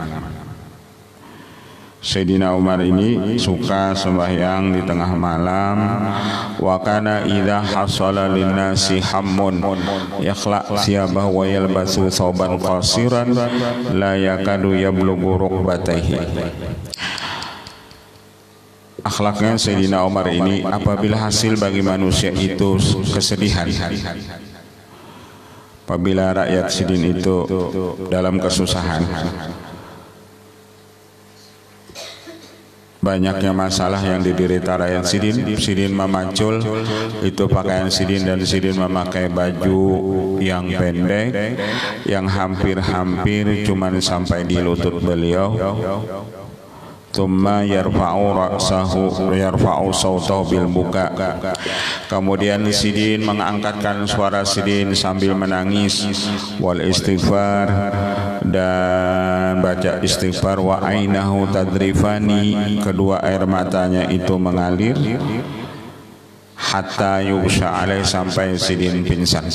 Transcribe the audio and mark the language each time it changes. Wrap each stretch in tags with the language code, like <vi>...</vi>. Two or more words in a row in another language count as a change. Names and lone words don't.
<bjn>Sayyidina Umar ini suka sembahyang di tengah malam.</bjn> <ar>وكان إذا حصل للناس هم يخلع ثيابه ويلبس ثوبا قصيرا لا يكاد يبلغ ركبتيه.</ar> <bjn>Akhlaknya Sayyidina Umar ini, apabila hasil bagi manusia itu kesedihan, apabila rakyat Sidin itu dalam kesusahan, banyaknya masalah yang diderita rakyat Sidin, Sidin memacul itu pakaian Sidin, dan Sidin memakai baju yang pendek yang hampir-hampir cuman sampai di lutut beliau.</bjn> <ar>ثم يرفع صوته بالبكاء.</ar> <bjn>Kemudian Sidin mengangkatkan suara Sidin sambil menangis,</bjn> <ar>والاستغفار,</ar> <bjn>dan baca istighfar,</bjn> <ar>وعيناه تذرفان,</ar> <bjn>kedua air matanya itu mengalir,</bjn> <ar>حتى يغشى عليه,</ar> <bjn>sampai Sidin pingsan.</bjn>